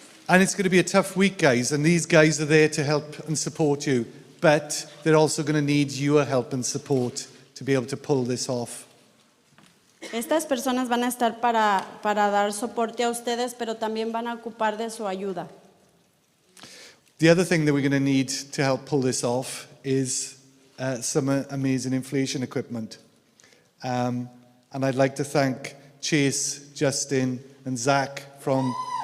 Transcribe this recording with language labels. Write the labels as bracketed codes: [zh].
[en] And it's going to be a tough week, guys, and these guys are there to help and support you, but they're also going to need your help and support to be able to pull this off. [es] Estas personas van a estar para dar soporte a ustedes, pero también van a ocupar de su ayuda. [en] The other thing that we're going to need to help pull this off is some amazing inflation equipment. And I'd like to thank Chase, Justin, and Zach from...